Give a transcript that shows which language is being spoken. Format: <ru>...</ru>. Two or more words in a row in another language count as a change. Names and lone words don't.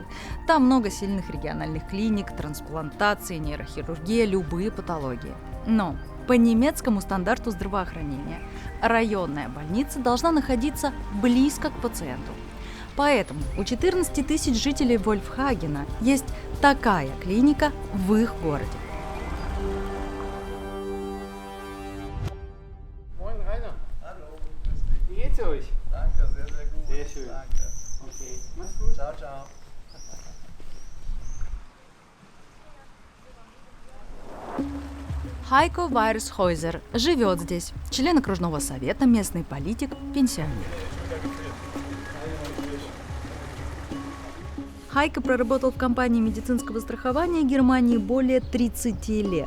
<ru>Там много сильных региональных клиник, трансплантации, нейрохирургия, любые патологии. Но по немецкому стандарту здравоохранения районная больница должна находиться близко к пациенту. Поэтому у 14 тысяч жителей Вольфхагена есть такая клиника в их городе.</ru> <de>Moin Rainer. Hallo. Wie geht's euch? Danke, sehr, sehr gut. Sehr schön. Danke. Okay, mach's gut.</de> <it>Ciao, ciao.</it> <ru>Хайко Вайрсхойзер живет здесь, член окружного совета, местный политик, пенсионер. Хайко проработал в компании медицинского страхования Германии более 30 лет.</ru>